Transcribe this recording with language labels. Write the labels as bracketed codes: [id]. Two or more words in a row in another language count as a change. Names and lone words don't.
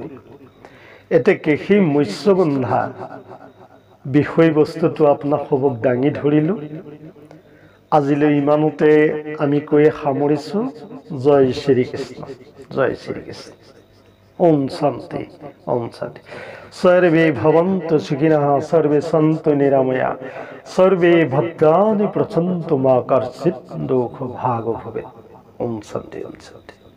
[as] এতেকে সেই মৎস্যগন্ধা বিষয়বস্তুটো আপোনাক দাঙি ধৰিলোঁ। আজিলৈ ইমানতে আমি কৈ সামৰিছোঁ। জয় শ্ৰীকৃষ্ণ, জয় শ্ৰীকৃষ্ণ। ওম শান্তি, ওম শান্তি। [sa] सर्वे भवन्तु सुखिनः, सर्वे सन्तु निरामया, सर्वे भद्राणि पश्यन्तु मा कश्चित् दुःखभाग् भवेत्। ओम शान्ति, ओम शान्ति।